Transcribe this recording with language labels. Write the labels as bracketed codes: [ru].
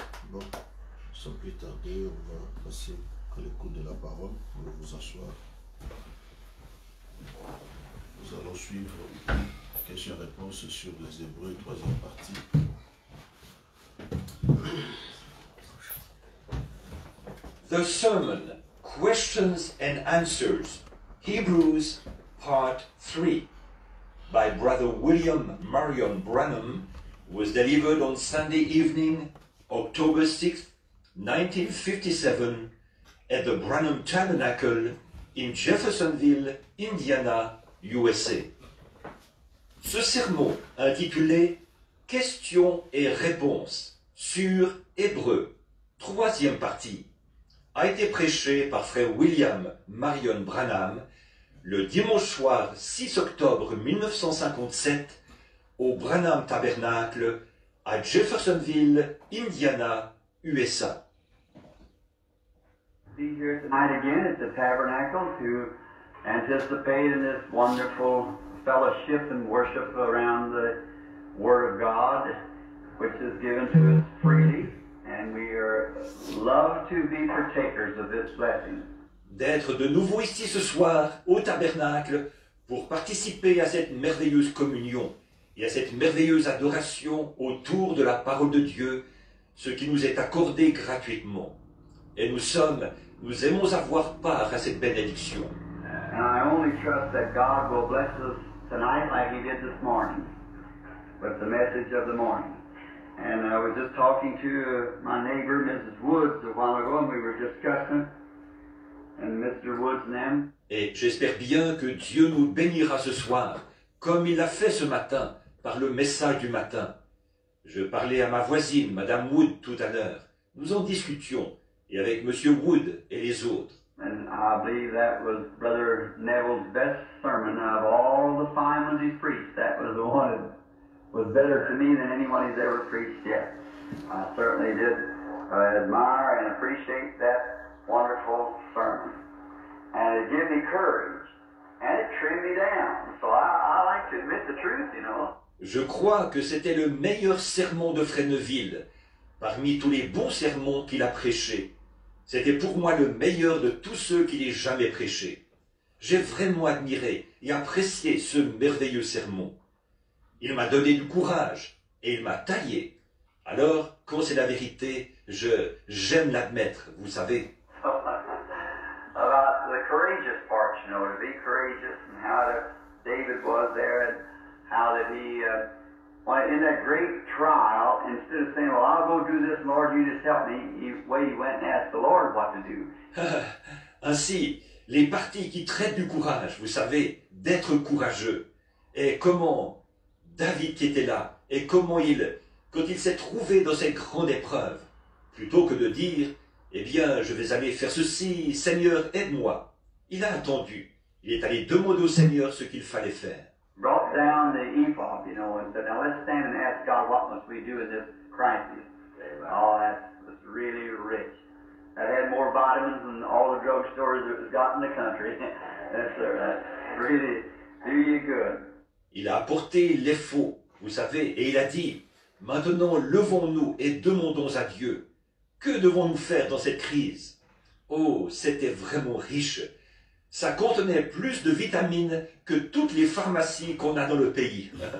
[fr] Bon, sans plus tarder, on va passer à l'écoute de la parole. On va vous asseoir. Nous allons suivre questions-réponses sur les Hébreux, troisième partie. [en] The Sermon, Questions and Answers, Hebrews, Part 3, by Brother William Marion Branham, was delivered on Sunday evening, October 6, 1957, at the Branham Tabernacle in Jeffersonville, Indiana, USA. [fr] Ce sermon, intitulé questions et réponses sur Hébreu, troisième partie, a été prêché par frère William Marion Branham le dimanche soir 6 octobre 1957 au Branham Tabernacle à Jeffersonville, Indiana, USA. [en] Be here tonight again at the Tabernacle to anticipate in this wonderful fellowship and worship around the Word of God, which is given to us freely, and we are love to be partakers of this blessing. [fr] D'être de nouveau ici ce soir au Tabernacle pour participer à cette merveilleuse communion et à cette merveilleuse adoration autour de la parole de Dieu, ce qui nous est accordé gratuitement. Et nous aimons avoir part à cette bénédiction. [en] And I only trust that God will bless us tonight like He did this morning with the message of the morning. And I was just talking to my neighbor, Mrs. Woods, a while ago, and we were discussing, and Mr. Woods and them. [fr] Et j'espère bien que Dieu nous bénira ce soir, comme il l'a fait ce matin, par le message du matin. Je parlais à ma voisine, Madame Wood, tout à l'heure. Nous en discutions, et avec Monsieur Wood et les autres. [en] And I believe that was Brother Neville's best sermon of all the fine ones he's preached. That was the one that was better to me than anyone he's ever preached yet. I certainly did admire and appreciate that wonderful sermon. And it gave me courage. And it trimmed me down. So I like to admit the truth, you know. [fr] Je crois que c'était le meilleur sermon de Fresneville, parmi tous les bons sermons qu'il a prêchés. C'était pour moi le meilleur de tous ceux qu'il ait jamais prêchés. J'ai vraiment admiré et apprécié ce merveilleux sermon. Il m'a donné du courage et il m'a taillé. Alors, quand c'est la vérité, j'aime l'admettre, vous savez. [en] About the courageous part, you know, to be courageous and how David was there and how that he, in that great trial, instead of saying, well, I'll go do this, Lord, you just help me, he went and asked the Lord what to do. [fr] Ainsi, les parties qui traitent du courage, vous savez, d'être courageux. Et comment David qui était là, et comment quand il s'est trouvé dans cette grande épreuve, plutôt que de dire, eh bien, je vais aller faire ceci, Seigneur, aide-moi. Il a attendu. Il est allé demander au Seigneur ce qu'il fallait faire. [en] Brought down the ephod, you know, and said, now let's stand and ask God what must we do in this crisis. Oh, that was really rich. That had more vitamins than all the drugstores that was got in the country. Yes, sir. That really do you good. [fr] Il a apporté les faux, vous savez, et il a dit, maintenant levons-nous et demandons à Dieu. Que devons-nous faire dans cette crise? Oh, c'était vraiment riche. Ça contenait plus de vitamines que toutes les pharmacies qu'on a dans le pays.